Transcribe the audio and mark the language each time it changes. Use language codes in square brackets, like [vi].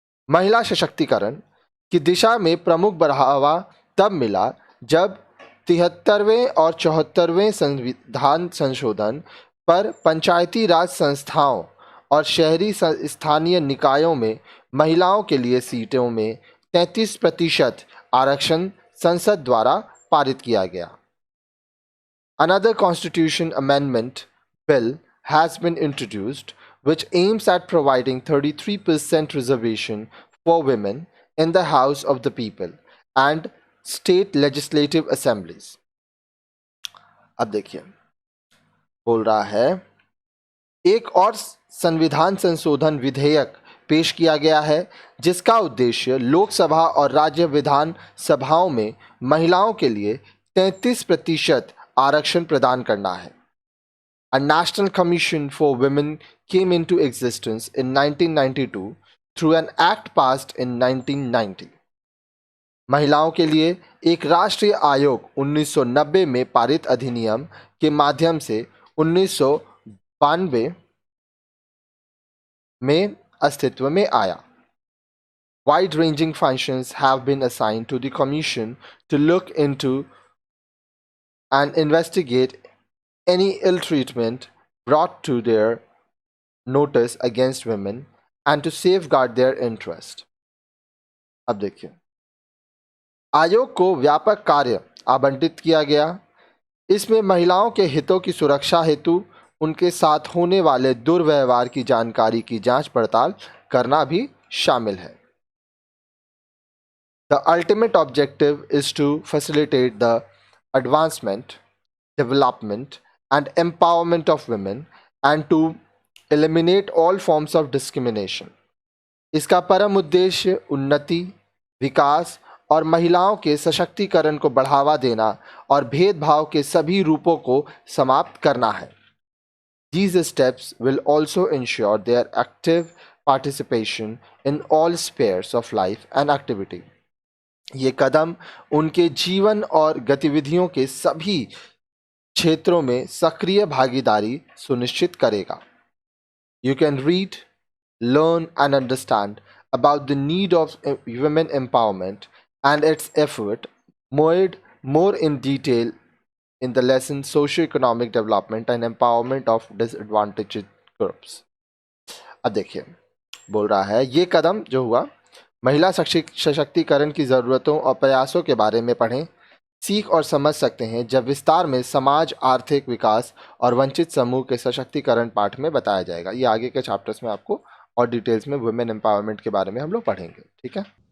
[hi] महिला सशक्तिकरण की दिशा में प्रमुख बढ़ावा तब मिला जब 73वें और 74वें संविधान संशोधन पर पंचायती राज संस्थाओं और शहरी स्थानीय निकायों में महिलाओं के लिए सीटों में 33% आरक्षण संसद द्वारा पारित किया गया। [en] Another constitution amendment bill has been introduced which aims at providing 33% reservation for women in the House of the People and state legislative assemblies. [hi] अब देखिए, बोल रहा है एक और संविधान संशोधन विधेयक पेश किया गया है जिसका उद्देश्य लोकसभा और राज्य विधान सभाओं में महिलाओं के लिए 33% आरक्षण प्रदान करना है। [en] A National Commission for Women came into existence in 1992 through an act passed in 1990. [hi] महिलाओं के लिए एक राष्ट्रीय आयोग 1990 में पारित अधिनियम के माध्यम से 1992 में अस्तित्व में आया। [en] Wide-ranging functions have been assigned to the Commission to look into and investigate any ill treatment brought to their notice against women and to safeguard their interest. [hi] अब देखिए, आयोग को व्यापक कार्य आवंटित किया गया। इसमें महिलाओं के हितों की सुरक्षा हेतु उनके साथ होने वाले दुर्व्यवहार की जानकारी की जांच पड़ताल करना भी शामिल है। [en] The ultimate objective is to facilitate the advancement, development, and empowerment of women and to eliminate all forms of discrimination. [hi] इसका परम उद्देश्य उन्नति, विकास और महिलाओं के सशक्तिकरण को बढ़ावा देना और भेदभाव के सभी रूपों को समाप्त करना है। [en] These steps will also ensure their active participation in all spheres of life and activity. [hi] ये कदम उनके जीवन और गतिविधियों के सभी क्षेत्रों में सक्रिय भागीदारी सुनिश्चित करेगा। [en] You can read, learn and understand about the need of women empowerment and its effort more in detail in the lesson socio-economic development and empowerment of disadvantaged groups. [hi] अब देखिए, बोल रहा है ये कदम जो हुआ महिला सशक्तिकरण की ज़रूरतों और प्रयासों के बारे में पढ़ें, सीख और समझ सकते हैं जब विस्तार में समाज, आर्थिक विकास और वंचित समूह के सशक्तिकरण पाठ में बताया जाएगा। ये आगे के चैप्टर्स में आपको और डिटेल्स में वुमेन एम्पावरमेंट के बारे में हम लोग पढ़ेंगे। ठीक है।